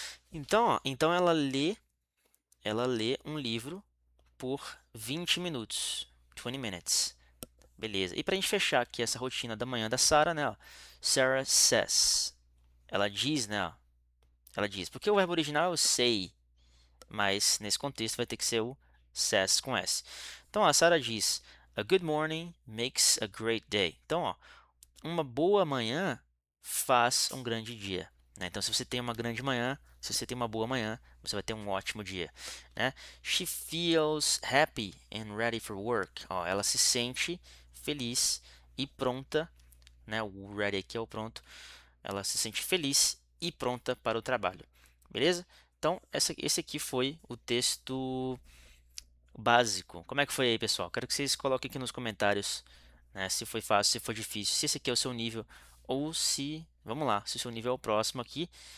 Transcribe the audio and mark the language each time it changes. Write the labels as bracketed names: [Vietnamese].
[Portuguese] Então, ó, então ela lê um livro por 20 minutos, [English] 20 minutes. [Portuguese] Beleza. E pra gente fechar aqui essa rotina da manhã da Sarah, né, ó, [English] Sarah says. [Portuguese] Ela diz, né, ó, ela diz, porque o verbo original é o say, mas nesse contexto vai ter que ser o says com S. Então, a Sarah diz: [English] A good morning makes a great day. [Portuguese] Então, ó, uma boa manhã faz um grande dia, né? Então, se você tem uma grande manhã, se você tem uma boa manhã, você vai ter um ótimo dia, né? [English] She feels happy and ready for work. [Portuguese] Ó, ela se sente feliz e pronta, né? O ready aqui é o pronto. Ela se sente feliz e pronta para o trabalho, beleza? Então, esse aqui foi o texto básico. Como é que foi aí, pessoal? Quero que vocês coloquem aqui nos comentários, né, se foi fácil, se foi difícil, se esse aqui é o seu nível ou se, vamos lá, se o seu nível é o próximo aqui.